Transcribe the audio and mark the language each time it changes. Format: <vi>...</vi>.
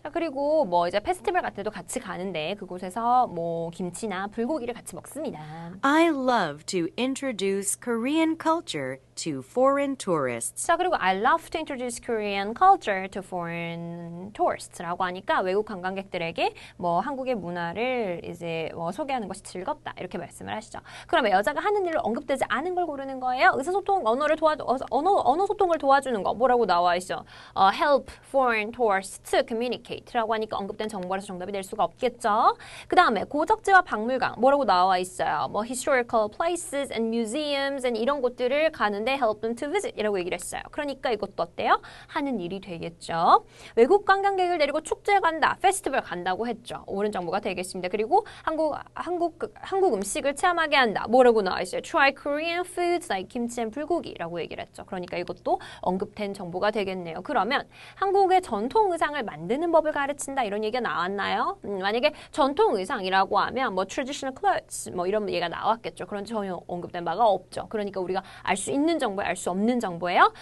<ko>자, 그리고 뭐 이제 페스티벌 같은 데도 같이 가는데 그곳에서 뭐 김치나 불고기를 같이 먹습니다.</ko> <en>I love to introduce Korean culture to foreign tourists.</en> <ko>자, 그리고</ko> <en>I love to introduce Korean culture to foreign tourists</en> <ko>라고 하니까 외국 관광객들에게 뭐 한국의 문화를 이제 뭐 소개하는 것이 즐겁다 이렇게 말씀을 하시죠. 그러면 여자가 하는 일로 언급되지 않은 걸 고르는 거예요. 의사소통 언어 소통을 도와주는 거 뭐라고 나와 있죠?</ko> <en>Help foreign tourists to communicate</en> <ko>라고 하니까 언급된 정보라서 정답이 될 수가 없겠죠. 그 다음에 고적지와 박물관 뭐라고 나와 있어요? 뭐</ko> <en>historical places and museums and</en> <ko>이런 곳들을 가는데</ko> <en>help them to visit</en> <ko>이라고 얘기를 했어요. 그러니까 이것도 어때요? 하는 일이 되겠죠. 외국 관광객을 데리고 축제에 간다, 페스티벌 간다고 했죠. 옳은 정보가 되겠습니다. 그리고 한국 음식을 체험하게 한다. 뭐라고 나와 있어요?</ko> <en>Try Korean foods like kimchi and 불고기라고</en> <ko>얘기를 했죠. 그러니까 이것도 언급된 정보가 되겠네요. 그러면 한국의 전통 의상을 만드는 법을 가르친다 이런 얘기가 나왔나요? 만약에 전통 의상이라고 하면 뭐</ko> <en>traditional clothes</en> <ko>뭐 이런 얘기가 나왔겠죠. 그런데 전혀 언급된 바가 없죠. 그러니까 우리가 알 수 있는 정보에 알 수 없는 정보예요.</ko>